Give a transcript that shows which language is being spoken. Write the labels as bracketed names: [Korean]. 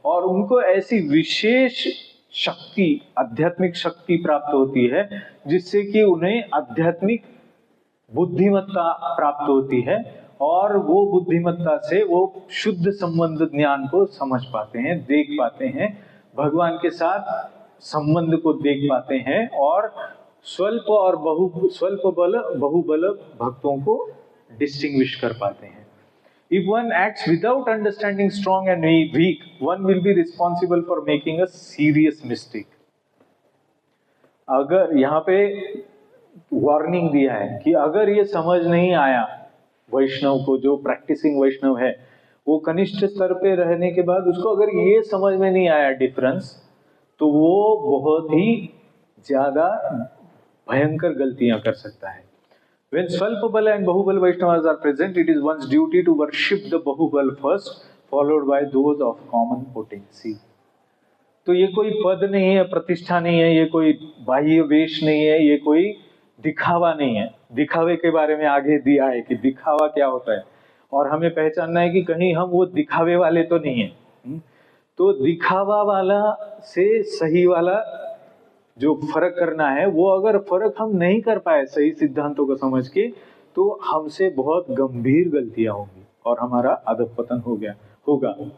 [Hindi] और उनको ऐसी विशेष शक्ति, आध्यात्मिक शक्ति प्राप्त होती है जिससे कि उन्हें आध्यात्मिक बुद्धिमत्ता प्राप्त होती है और वो बुद्धिमत्ता से वो शुद्ध संबंध ज्ञान को समझ पाते हैं, देख पाते हैं, भगवान के साथ संबंध को देख पाते हैं और स्वल्प बल बहुबल भक्तों को डिस्टिंग्विश कर पाते हैं। [English] If one acts without understanding strong and weak, one will be responsible for making a serious mistake. [Hindi] अगर यहाँ पे वार्निंग दिया है कि अगर ये समझ नहीं आया वैष्णव को, जो प्रैक्टिसिंग वैष्णव है, वो कनिष्ठ स्तर पे रहने के बाद उसको अगर ये समझ में नहीं आया डिफरेंस, तो वो बहुत ही ज्यादा भयंकर गलतियां कर सकता है। [English] When Swalpabala and Bahubal Vaishnavas are present, it is one's duty to worship the Bahubal first, followed by those of common potency. [Hindi] तो ये कोई पद नहीं है, प्रतिष्ठा नहीं है, ये कोई बाह्य वेश नहीं है, ये कोई दिखावा नहीं है। दिखावे के बारे में आगे दिया है कि दिखावा क्या होता है और हमें पहचानना है कि कहीं हम वो दिखावे वाले तो नहीं है। तो दिखावा वाला से सही वाला जो फर्क करना है, वो अगर फर्क हम नहीं कर पाए सही सिद्धांतों को समझ के, तो हमसे बहुत गंभीर गलतियां होंगी और हमारा अधःपतन होगा।